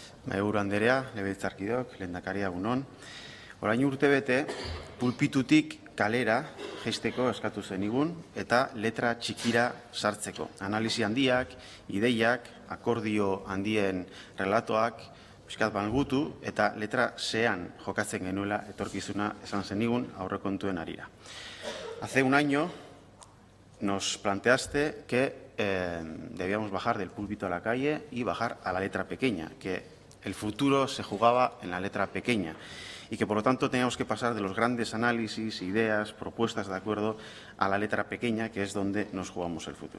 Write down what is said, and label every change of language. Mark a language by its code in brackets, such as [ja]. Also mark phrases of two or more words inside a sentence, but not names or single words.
[eu] Mahaiburu Anderea, legebiltzarkideok, lehendakaria egunon. Orain urtebete, pulpitutik kalera jaisteko eskatu zenigun eta letra txikira sartzeko. Analisi handiak, ideiak, akordio handien relatoak, pixkat malgutu eta letra zean jokatzen genuela etorkizuna esan zenigun aurrekontuen harira. [es] Hace un año nos planteaste que debíamos bajar del púlpito a la calle y bajar a la letra pequeña, que el futuro se jugaba en la letra pequeña y que por lo tanto teníamos que pasar de los grandes análisis, ideas, propuestas de acuerdo a la letra pequeña, que es donde nos jugamos el futuro.